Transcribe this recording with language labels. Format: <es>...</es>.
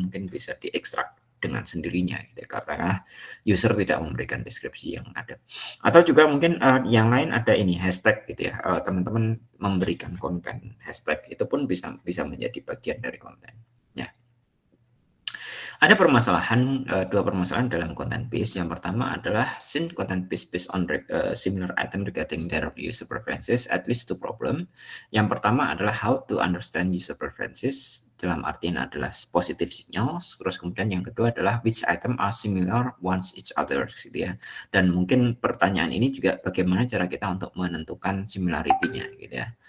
<id>Mungkin bisa diekstrak dengan sendirinya gitu, karena user tidak memberikan deskripsi yang ada. Atau juga mungkin yang lain ada ini hashtag gitu ya, teman-teman memberikan konten hashtag itu pun bisa menjadi bagian dari konten ya. Ada permasalahan, dua permasalahan dalam content based.</id> <en>Yang pertama adalah since content based on similar item regarding their user preferences, at least two problem. Yang pertama adalah how to understand user preferences, dalam artian adalah positive signals. Terus kemudian yang kedua adalah which item are similar ones each other gitu ya.</en> <id>Dan mungkin pertanyaan ini juga bagaimana cara kita untuk menentukan similarity-nya gitu ya.</id>